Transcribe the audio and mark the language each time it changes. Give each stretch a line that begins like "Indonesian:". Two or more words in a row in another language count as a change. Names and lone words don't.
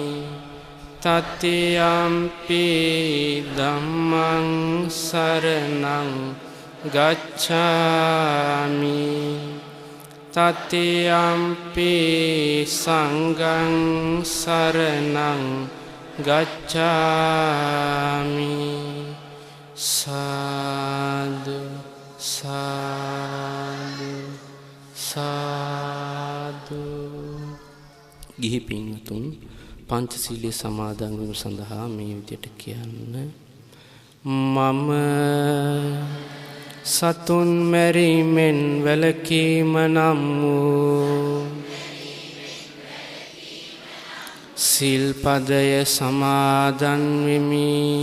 Pali: තතියම්පි ධම්මං සරණං ගච්ඡාමි තතියම්පි සංඝං සරණං ගච්ඡාමි සාදු සාදු සාදු.
Sinhala: ගිහි පින්වතුන් පංචශීලයේ සමාදන් වීම සඳහා මේ විදිහට කියන්න. මම සතුන් මැරීමෙන් වැළකීම නම් වූ සිල්පදය සමාදන් වෙමි.